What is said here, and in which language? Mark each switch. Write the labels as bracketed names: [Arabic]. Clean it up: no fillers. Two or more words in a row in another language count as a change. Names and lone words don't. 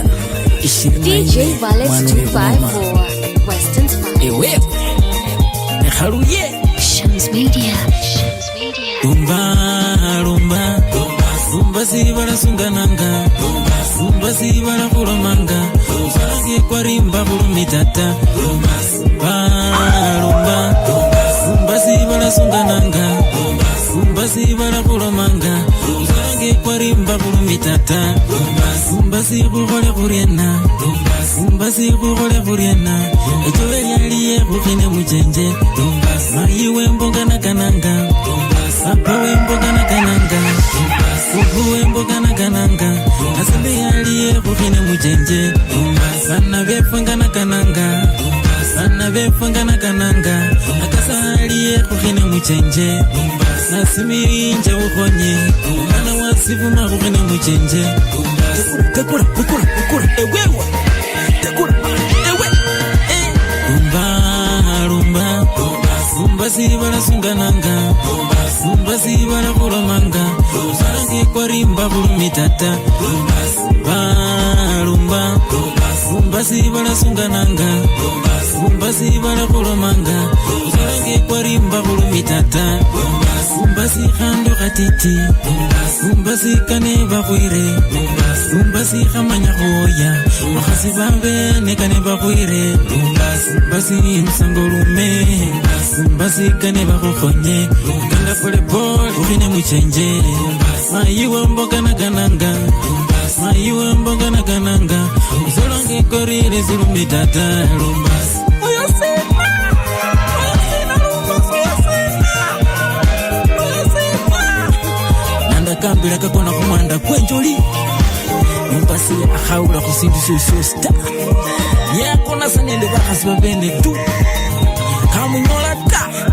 [English] DJ Wallace 254 Western Spine. [Luyia] ewe nekhaluye Shams Media. Rumba sibala sungananga Rumba sibala kulamanga Usange kwa rimba kurumitata Rumba sibala sungananga Rumba sibala kulamanga Usange kwa rimba kurumitata Rumba sibukole kuriena Rumba sibukole kuriena Echole lyaliye kukine muchenje Mayiwe mboga na kananga Apawe mboga na kananga Kukuwe mboga na kananga Asembe yaliye kukine muchenje Sana befanga na kananga Sana befanga na kananga Akasa aliye kukine muchenje Nasimiri nje ukonye Umana wasifuma kukine muchenje Tekura ewewa Tekura ewe Rumba sibala sungananga Rumba sibala kulamanga Usange kwa rimba kurumitata Rumba sibala sungananga Rumba sibala kulamanga Usange kwa rimba kurumitata Rumba si khando khatiti Rumba si kane bakwire Rumba si khamanya khoya Makhasi babe ne kane bakwire Rumba si msangolume Rumba si kane bakukhonye Kanda [Swahili] pole pole [Luyia] ukine muchenje Mayiwe mboga na kananga Mayiwe mboga na kananga Usolonge korire zulumitata Rumba Kambira kakona kumanda kwenjoli Mpasi akhaula kusindu syosta Yakona sanende bakasi babene tu Kamunyola ta